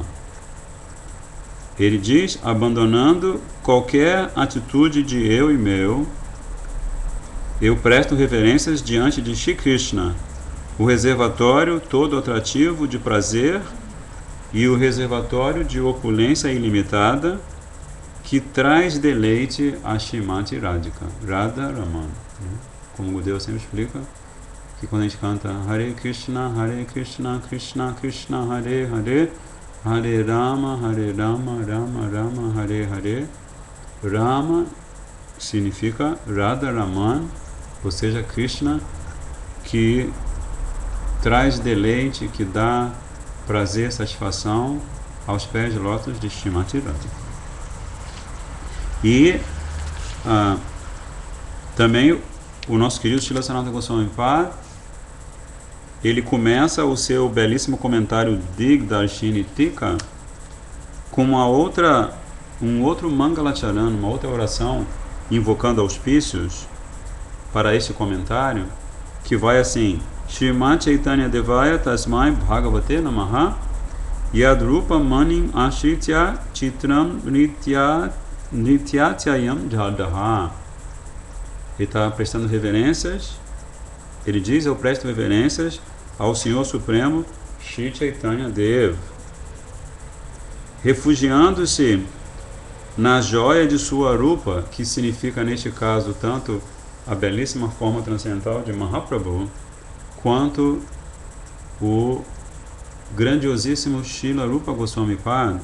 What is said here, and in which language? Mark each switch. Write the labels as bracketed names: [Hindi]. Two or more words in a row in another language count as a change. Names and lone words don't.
[Portuguese] Ele diz, abandonando qualquer atitude de eu e meu, eu presto reverências diante de Shri Krishna, o reservatório todo atrativo de prazer e o reservatório de opulência ilimitada que traz deleite a Shrimati Radhika, Radha Raman. Como o Gurudeva sempre explica, que quando a gente canta [Sanskrit] हरे कृष्ण कृष्ण कृष्ण हरे हरे हरे राम राम राम हरे हरे, [Portuguese] Rama significa Radha Raman, ou seja, Krishna, que traz deleite, que dá prazer, satisfação aos pés de lótus de Shrimati Radhika. E também o nosso querido Srila Sanatana Goswami Pad, ele começa o seu belíssimo comentário Digdarshini Tika com um outro Mangalacharan, uma outra oração invocando auspícios, para este comentário, que vai assim: [Sanskrit] श्रीमत् चैतन्य देवाय तस्मै भगवते नमः यद्रूप मणिम् आश्रित्य चित्रं नृत्यत्ययं जडः. [Portuguese] Ele está prestando reverências. Ele diz: eu presto reverências ao Senhor Supremo Shri Chaitanya Dev, refugiando-se na joia de sua rupa, que significa neste caso tanto a belíssima forma transcendental de Mahaprabhu, quanto o grandiosíssimo Srila Rupa Goswami Pad.